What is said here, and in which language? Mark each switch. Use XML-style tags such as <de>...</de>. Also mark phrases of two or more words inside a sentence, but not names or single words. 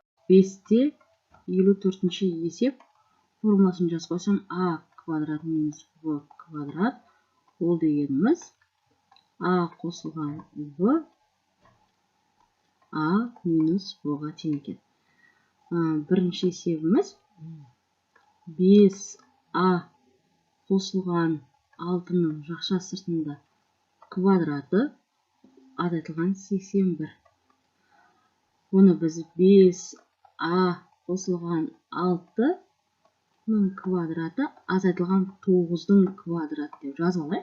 <kk>5-те 54-ші есеп формуласын жазып қойсам, а квадрат минус в квадрат. Ол дегеніміз а қосылған в а минус в-ға тең екен. Бірінші есебіміз 5а қосылған 6-ның жақша сыртында квадраты азайтылған 81. Оны біз 5а қосылған 6-ның квадраты азайтылған 9-ның квадраты деп жазып алайық.</kk>